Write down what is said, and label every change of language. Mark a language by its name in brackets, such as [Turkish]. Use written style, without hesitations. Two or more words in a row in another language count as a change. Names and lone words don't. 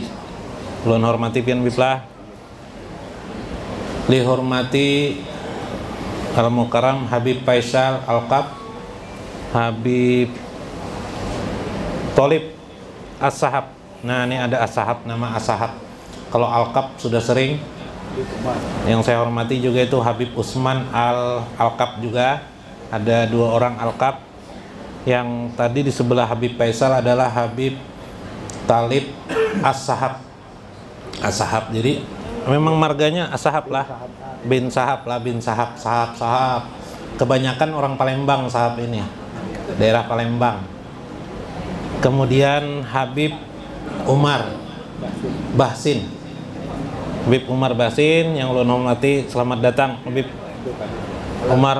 [Banjar] Ulun hormati pian biplah. [Arabic] لحرمة المكرم [Banjar] Habib Faisal Al-Qab Habib Tolib As-Sahab. [Indonesian] Nah, ini ada As-Sahab, nama As-Sahab. Kalau Al-Qab sudah sering. Yang saya hormati juga itu Habib Usman Al-Qab juga. Ada dua orang Al-Qab. Yang tadi di sebelah Habib Faisal adalah Habib Talib As-Sahab. As-Sahab. Jadi memang marganya As-Sahab lah. Bin Sahab lah, bin Sahab, Sahab. Kebanyakan orang Palembang Sahab ini. Daerah Palembang. Kemudian Habib Umar Bahsin. Habib Umar Bahsin yang ulun hormati, selamat datang Habib Umar.